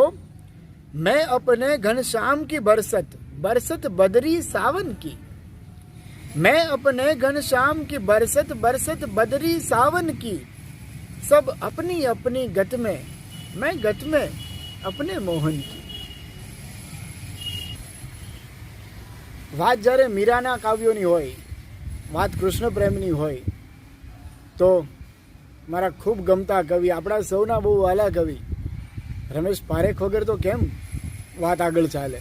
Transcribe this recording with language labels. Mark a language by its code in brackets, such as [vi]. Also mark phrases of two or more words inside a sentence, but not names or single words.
[hi] मैं अपने घनश्याम की बरसत, बरसत बदरी सावन की. मैं अपने घनश्याम की बरसत, बरसत बदरी सावन की. सब अपनी अपनी गत में, मैं गत में अपने मोहन की. [gu] વાત જ્યારે મીરાના કાવ્યોની હોય, વાત કૃષ્ણ પ્રેમની હોય, તો મારા ખૂબ ગમતા કવિ, આપણા સૌના બહુ વાલા કવિ રમેશ પારેખ વગર તો કેમ વાત આગળ ચાલે.